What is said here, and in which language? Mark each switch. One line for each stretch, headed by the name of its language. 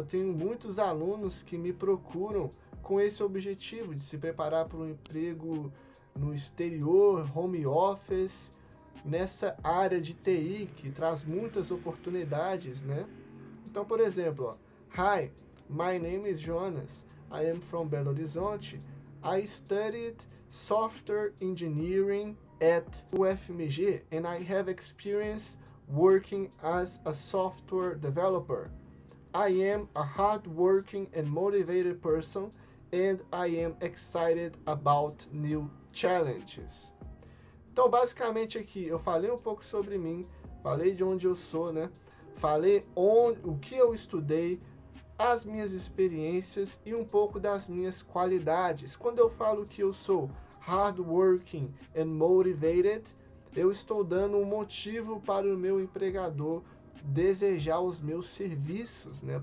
Portuguese: Eu tenho muitos alunos que me procuram com esse objetivo de se preparar para um emprego no exterior, home office, nessa área de TI que traz muitas oportunidades, né? Então, por exemplo, ó,
English: Hi, my name is Jonas. I am from Belo Horizonte. I studied software engineering at UFMG and I have experience working as a software developer. I am a hardworking and motivated person and I am excited about new challenges.
Portuguese: Então, basicamente aqui, eu falei um pouco sobre mim, falei de onde eu sou, né? Falei o que eu estudei, as minhas experiências e um pouco das minhas qualidades. Quando eu falo que eu sou
English: hardworking and motivated,
Portuguese: eu estou dando um motivo para o meu empregador desejar os meus serviços, né?